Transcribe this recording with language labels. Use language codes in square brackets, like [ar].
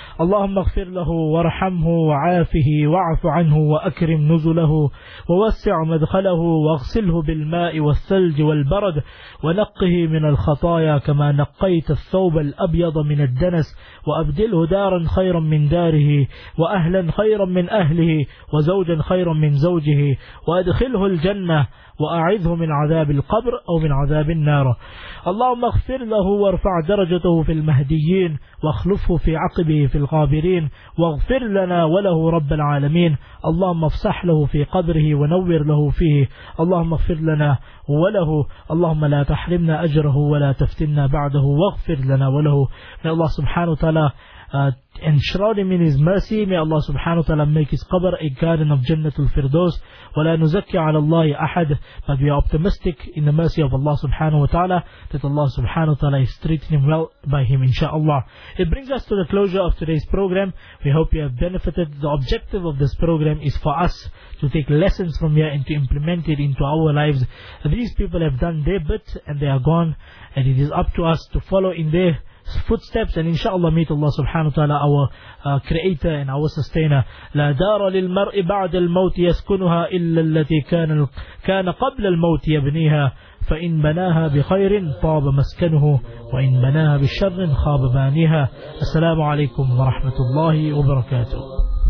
[ar] Allahumma ighfir lahu warhamhu wa'afihi wa'fu 'anhu wa akrim nuzulahu wa wassi' madkhalahu waghsilhu bil ma'i was-salj wal barad wa naqqihi min al-khataya kama naqqaita ath-thawb al-abyad min ad-danas wa abdilhu daran khayran min darihi wa ahlan khayran min ahlihi wa zawjan khayran min zawjihi wa adkhilhu al-jannah وأعذه من عذاب القبر أو من عذاب النار. اللهم اغفر له وارفع درجته في المهديين واخلفه في عقبه في الغابرين واغفر لنا وله رب العالمين. اللهم افسح له في قبره ونور له فيه. اللهم اغفر لنا وله. اللهم لا تحرمنا أجره ولا تفتنا بعده واغفر لنا وله. من الله سبحانه وتعالى [en] enshroud him in his mercy. May Allah subhanahu wa ta'ala make his qabr a garden of Jannatul Firdaus. [ar] Wa la nuzakki ala Allahi ahad. [en] But we are optimistic in the mercy of Allah subhanahu wa ta'ala that Allah subhanahu wa ta'ala is treating him well by him, insha'Allah. It brings us to the closure of today's program. We hope you have benefited. The objective of this program is for us to take lessons from here and to implement it into our lives. These people have done their bit and they are gone, and it is up to us to follow in their footsteps and inshallah meet Allah subhanahu wa ta'ala, our creator and our sustainer. [ar] لا دار للمرء بعد الموت يسكنها إلا التي كان قبل الموت يبنيها فإن بناها بخير طاب مسكنه وإن بناها بشر خاب بانيها. السلام عليكم ورحمة الله وبركاته.